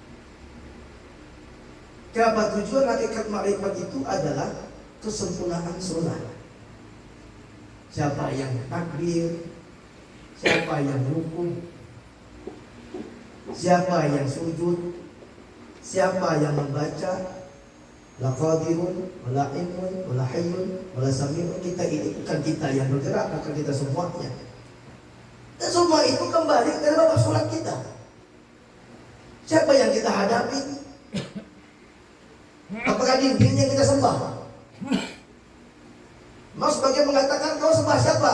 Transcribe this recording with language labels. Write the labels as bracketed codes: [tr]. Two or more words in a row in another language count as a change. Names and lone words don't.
[id] Kenapa tujuan hakikat ma'rifat itu adalah kesempurnaan sholat. Siapa yang takbir, siapa yang rukuk, siapa yang sujud, siapa yang membaca, [ar] لا قادر، ولا علم، ولا حي، ولا سميع. [id] Kita ini bukan kita yang bergerak, bukan kita semuanya. Dan semua itu kembali ke dalam sholat kita. Siapa yang kita hadapi? Apakah Apakah dinding yang kita sembah? Mas sebagai mengatakan kau sembah siapa?